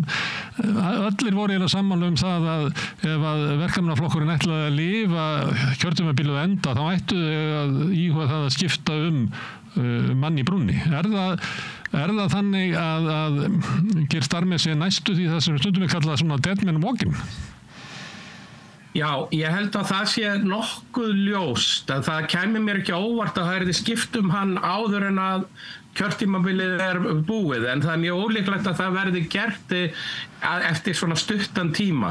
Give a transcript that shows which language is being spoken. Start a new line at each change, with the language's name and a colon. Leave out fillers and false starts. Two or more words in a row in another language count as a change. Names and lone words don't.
Icelandic: Allir voru eiginlega sammála það að ef að verkamannaflokkurinn ætlaði að lifa kjörtímabilið enda þá ættu að íhuga það að skipta mann í brúnni. Er það þannig að Geir Starmer sé næstu því það sem stundum við kallað svona
English: dead man walking?
Icelandic: Já, ég held að það sé nokkuð ljóst, að það kæmi mér ekki óvart að það yrði skipt hann áður en að kjörtímabilið er búið, en það er mjög ólíklegt að það verði gert eftir svona stuttan tíma.